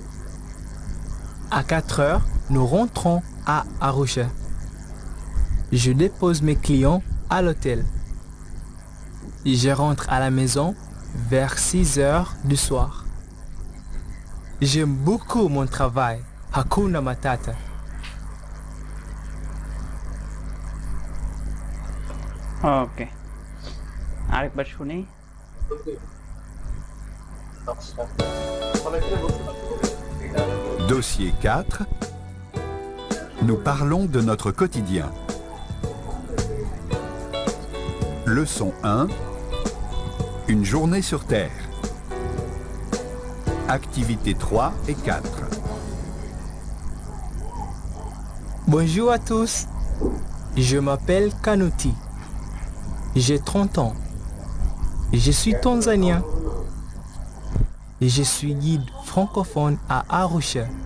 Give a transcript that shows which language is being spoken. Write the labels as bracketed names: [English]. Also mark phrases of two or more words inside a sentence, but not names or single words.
[French] À 4 heures, nous rentrons à Arusha. Je dépose mes clients à l'hôtel. Je rentre à la maison vers 6 heures du soir. J'aime beaucoup mon travail. [Swahili] Hakuna Matata. [Bangla] ওকে, আরেকবার শুনি। আচ্ছা, মানে এখানে বুঝতে পারছি। [French] Dossier 4. Nous parlons de notre quotidien. Leçon 1. Une journée sur Terre. Activités 3 et 4. Bonjour à tous, je m'appelle Kanuti, j'ai 30 ans, je suis tanzanien et je suis guide francophone à Arusha.